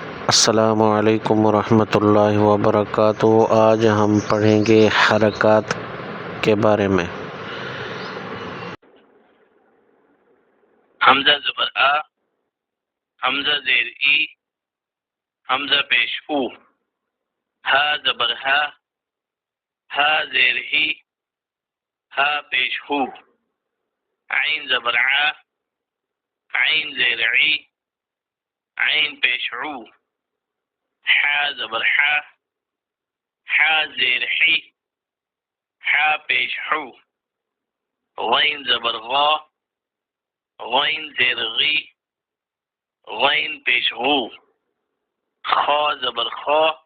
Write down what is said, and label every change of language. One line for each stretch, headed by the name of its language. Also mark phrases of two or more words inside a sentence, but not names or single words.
Arabic: السلام علیکم ورحمۃ اللہ وبرکاتہ۔
Urdu: آج ہم پڑھیں گے حرکات کے بارے میں۔ حمزہ زبر آ، حمزہ زیر ای، حمزہ پیش او، ہا زبر ہا، ہا زیر ہی، ہا پیش ہو، عین زبر ع، عین زیر عی، عین پیش عو، حا زبر حا، حا زیر حی، حا پیش حو، غین زبر غا، غین زیر غی، غین پیش غو، خا زبر خا،